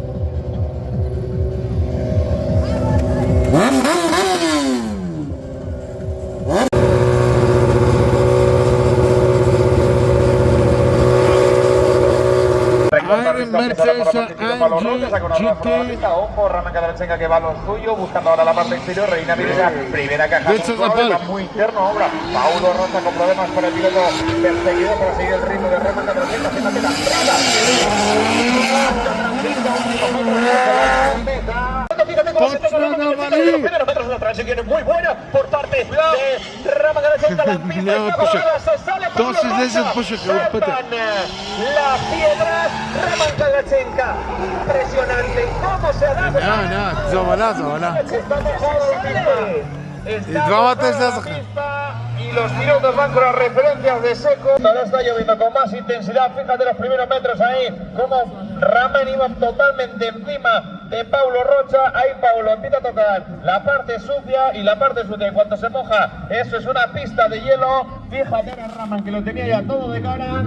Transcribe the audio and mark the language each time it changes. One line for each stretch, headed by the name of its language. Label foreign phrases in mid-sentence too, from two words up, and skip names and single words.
Spanish: Mercedes AMG GT. Ojo, Raman Kadalchenka que va a lo suyo, buscando ahora la parte exterior. Reina Mirza, primera caja. Muy interno ahora. Paulo Rosa con problemas por el piloto perseguido para seguir el ritmo de Raman Kadalchenka. Fíjate la entrada. Fíjate cómo se toca la primeros metros de la transición muy buena por parte de Raman Kadalchenka. La pista se sale Paulo Rosa. Sacan las piedras. Raman Kadalchenka. Impresionante cómo se ha dado.
Bulgarian: Заваля.
Spanish: Está mejor.
Bulgarian: И двамата излязаха.
Spanish: Y los pilotos van con las referencias de seco. Ahora está lloviendo con más intensidad. Fíjate los primeros metros ahí. Como Raman iba totalmente encima de Paulo Rocha. Ahí Paulo empieza a tocar la parte sucia y la parte sucia. En cuanto se moja, eso es una pista de hielo. Fíjate a Raman que lo tenía ya todo de cara.